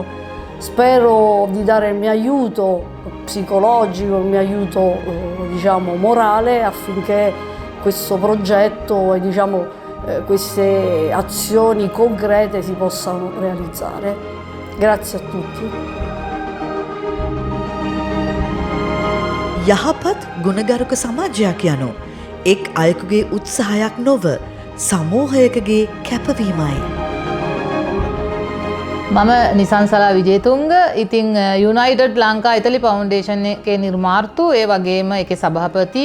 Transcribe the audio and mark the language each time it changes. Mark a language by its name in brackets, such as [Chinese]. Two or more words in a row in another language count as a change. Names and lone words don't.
[Italian] Spero di dare il mio aiuto psicologico, il mio aiuto diciamo morale affinché questo progetto e diciamo queste azioni concrete si possano realizzare. Grazie a tutti. [Sinhala] යහපත් ගුණගරුක සමාජයක් යනු එක් අයෙකුගේ උත්සාහයක් නොව සමූහයකගේ කැපවීමයි. මම නිසංසලා විජේතුංග. ඉතින් යුනයිටඩ් ලංකා ඉතලි ෆවුන්ඩේෂන් එකේ නිර්මාර්තු ඒ වගේම ඒකේ සභාපති.